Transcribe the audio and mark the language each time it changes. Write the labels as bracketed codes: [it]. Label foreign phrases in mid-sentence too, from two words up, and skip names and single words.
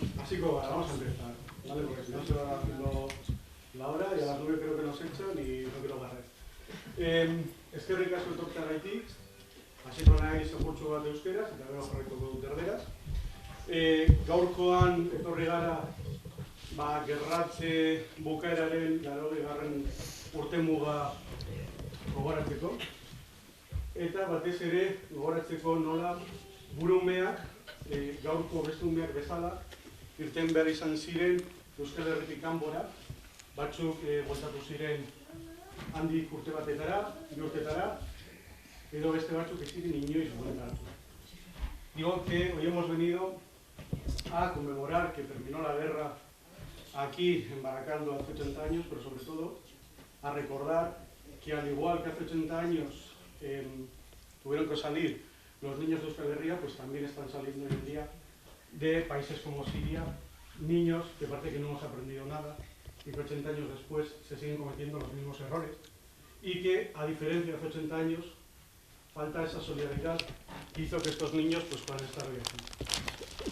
[es] Chicos, vamos a empezar, ¿vale? Porque si no se va haciendo la hora y a las 9 creo que nos echan y no quiero barrer. [eu] Eskerrik asko etortzeagatik, hasiko naiz apurtxo bat euskeraz, eta gero jarraituko dut erderaz. Gaurkoan etorri gara gerratze bukaeraren 80. urtemuga gogoratzeko. Eta batez ere gogoratzeko nola burumeak, gaurko beste umeak bezala, irten behar izan ziren Euskal Herritik kanpora, batzuk bueltatu ziren handik urte batetara, 2 urtetara, edo beste batzuk ez ziren inoiz bueltatu. [es] Digo que hoy hemos venido a conmemorar que terminó la guerra aquí en Barakaldo hace 80 años, pero sobre todo a recordar que al igual que hace 80 años tuvieron que salir los niños de Euskal Herria, pues también están saliendo hoy en día de países como Siria, niños que parece que no hemos aprendido nada y que 80 años después se siguen cometiendo los mismos errores y que, a diferencia de hace 80 años, falta esa solidaridad que hizo que estos niños pues, puedan estar hoy aquí.